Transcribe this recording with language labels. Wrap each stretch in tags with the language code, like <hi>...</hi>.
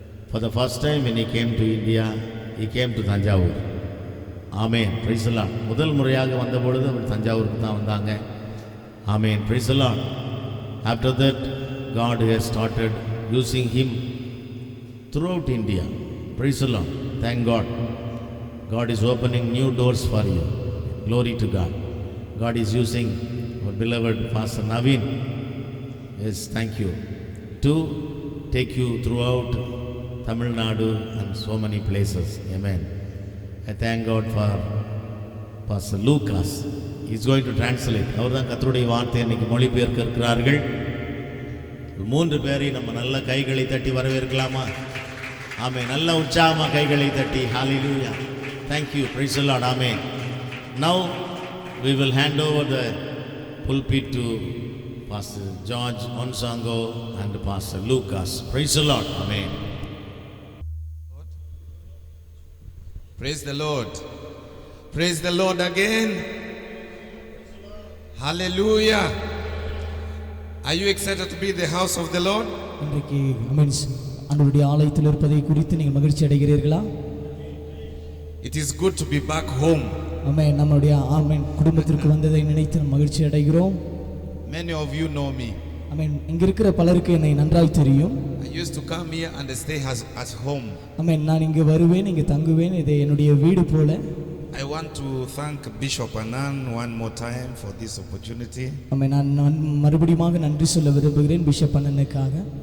<en>For the first time when he came to India, he came to Tanjavur. Amen. Praise the Lord.</en> <ta>முதல் முறையாக வந்த பொழுது அவர் தஞ்சாவூருக்கு தான் வந்தாங்க.</ta> <en>Amen. Praise the Lord. After that, God has started using him throughout India. Praise the Lord. Thank God. God is opening new doors for you. Glory to God. God is using our beloved Pastor Naveen. Yes, thank you. To take you throughout Tamil Nadu and so many places. Amen. I thank God for Pastor Lucas. He is going to translate.</en> <ta>அவர் தான் கர்த்தருடைய வார்த்தையை இன்னைக்கு மொழிபெயர்க்க இருக்கிறார்கள். 3 பேரை நம்ம நல்ல கைகளை தட்டி வரவேற்கலாமா? ஆமென். நல்ல உற்சாகமா கைகளை தட்டி ஹalleluya.</ta> <en>Thank you. Praise the Lord. Amen. Now we will hand over the pulpit to Pastor George Onsongo and Pastor Lucas. Praise the Lord. Amen. Praise the Lord. Praise the Lord again. Hallelujah. Are you excited to be in the house of the Lord?</en> <ta>இன்றைக்கு ஆண்டவருடைய ஆலயத்தில் இருப்பதை குறித்து நீங்கள் மகிழ்ச்சி அடைகிறீர்களா?</ta> <en>It is good to be back home.</en> <ta>ஆமென். நம்முடைய குடும்பத்திற்கு வந்ததை நினைத்து மகிழ்ச்சி அடைகிறோம்.</ta> <en>Many of you know me.</en> <ta>ஆமென். இங்க இருக்கிற பலருக்கு என்னை நன்றாய் தெரியும்.</ta> <en>I used to come here and stay as home.</en> <ta>ஆமென். நான் இங்க வருவேன், இங்க தங்குவேன். இது என்னுடைய வீடு போல.</ta> <en>I want to thank Bishop Anan one more time for this opportunity.</en> <ta>ஆமென். நான் மறுபடியும் நன்றி சொல்ல விரும்புகிறேன் பிஷப் அண்ணனுக்காக.</ta>